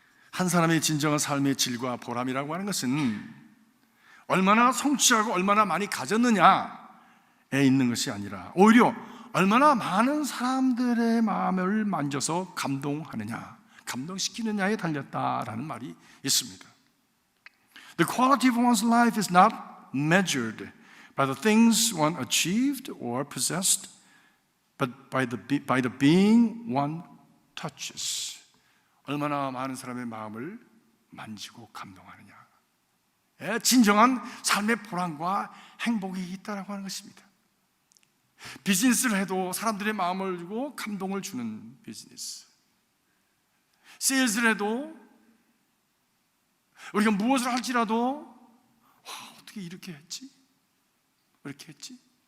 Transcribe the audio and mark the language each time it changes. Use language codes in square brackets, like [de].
[ko] 한 사람의 진정한 삶의 질과 보람이라고 하는 것은 얼마나 성취하고 얼마나 많이 가졌느냐에 있는 것이 아니라 오히려 얼마나 많은 사람들의 마음을 만져서 감동하느냐, 감동시키느냐에 달렸다라는 말이 있습니다. [en] The quality of one's life is not measured by the things one achieved or possessed, but by the being one touches. [ko] 얼마나 많은 사람의 마음을 만지고 감동하느냐. 진정한 삶의 보람과 행복이 있다라고 하는 것입니다. 비즈니스를 해도 사람들의 마음을 주고 감동을 주는 비즈니스. 세일즈를 해도 우리가 무엇을 할지라도 와, 어떻게 이렇게 했지? 왜 이렇게 했지?